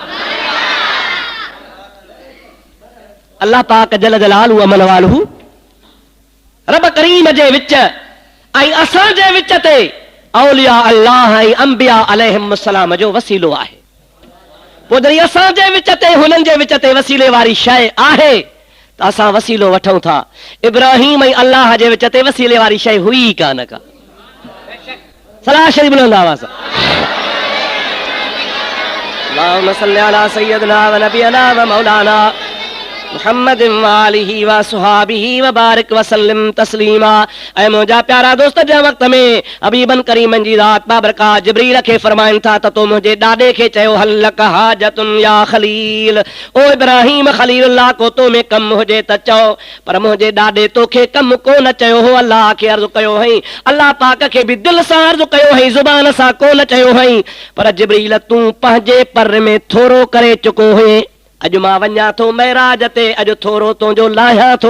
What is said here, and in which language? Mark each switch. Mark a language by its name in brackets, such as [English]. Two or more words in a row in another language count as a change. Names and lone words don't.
[Sindhi] अल्लाह पाक [Arabic] جل جلاله عم نواله [Sindhi] रब करीम जे विच ऐं असां जे विच ते औलिया अल्लाह ऐं अंबिया अलैहिस्सलाम जो वसीलो आहे। पोइ जॾहिं असांजे विच ते हुननि जे विच ते वसीले वारी शइ आहे त असां वसीलो वठूं था। इब्राहिम ऐं अल्लाह जे विच ते वसीले वारी शइ हुई ई कान का। [Arabic] सलाह शरीफ बुलंद आवाज़ اللهم صل على سيدنا ونبينا ومولانا محمد وآله وصحبه وبارك وسلم تسليما. [Sindhi] ऐं मुंहिंजा प्यारा दोस्त जे वक़्त में हबीबन करीमन जी ज़ात बाबरकात जिब्रील खे फरमाइनि था त तो मुंहिंजे ॾाॾे खे चयो [Arabic] هل لك حاجة يا خليل, [Sindhi] ओ इब्राहिम खलीलुल्लाह को तो में कम हुजे त चओ। पर मुंहिंजे ॾाॾे तोखे कम कोन चयो हो, अल्लाह खे अर्ज़ु कयो हई, अल्लाह पाक खे बि दिलि सां अर्ज़ु कयो हई, ज़ुबान सां कोन चयो हई। पर जिब्रील तूं पंहिंजे पर में थोरो करे चुको हुए। अॼु मां वञा थो महराज ते, अॼु थोरो तुंहिंजो लाहियां थो।